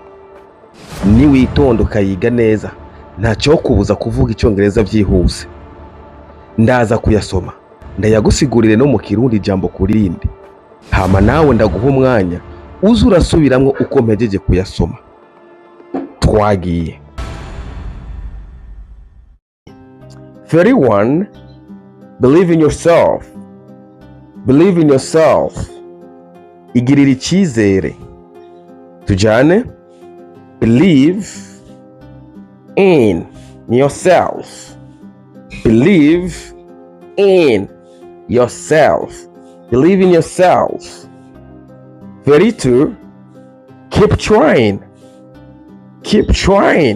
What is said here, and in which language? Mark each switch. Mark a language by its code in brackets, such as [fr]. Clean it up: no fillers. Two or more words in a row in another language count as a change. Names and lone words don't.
[rn] Niwitonda ukayiga neza ntacyo kubuza kuvuga Icongereza byihuse. Ndaza kuyasoma ndayagusigurire no mu Kirundi ijambo ku rindi, hama nawe ndaguha umwanya uze urasubiramwo uko mpejeje kuyasoma. Twagiye. 31. [en] Believe in yourself. Believe in yourself. [rn] Igirira icyizere. Tujane. [en] Believe in yourself. Believe in yourself. Believe in yourself. 32. Keep trying. Keep trying.